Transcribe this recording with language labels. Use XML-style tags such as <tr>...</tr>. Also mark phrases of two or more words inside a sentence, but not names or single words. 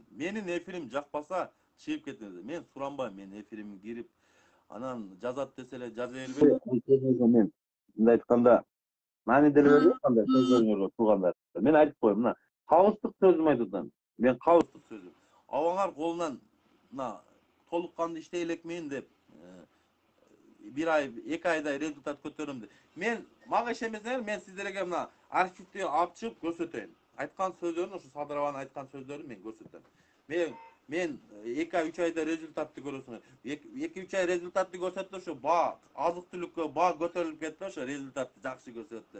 <ky>Менин эфирим жакпаса чыгып кетиңиз. Мен суранбайм, менин эфириме кирип, анан жазат десе эле жаза бербейм. Мен мындай айтканда, мани деле бербейм кандай сөздөрүңөргө, туугандар. Мен айтып коеюн, мына кабыстык сөзүм айтып атам. Мен кабыстык сөзүм. Абаңар колунан мына толук кандуу иштей элекмин деп бир ай, 2 айда результат көтөрөм деп. Мен мага ишенбесеңер, мен сиздерге мына архивди ачып көрсөтөйүн. Айткан сөздөрүн, ошо Садырованын айткан сөздөрүн мен көрсөтөм. Мен 2 ай, 3 айда результатты көрөсүңөр. 2-3 ай результатты көрсөттү, ошо азык түлүккө көтөрүлүп кетти, ошо результатты жакшы көрсөттү.</ky>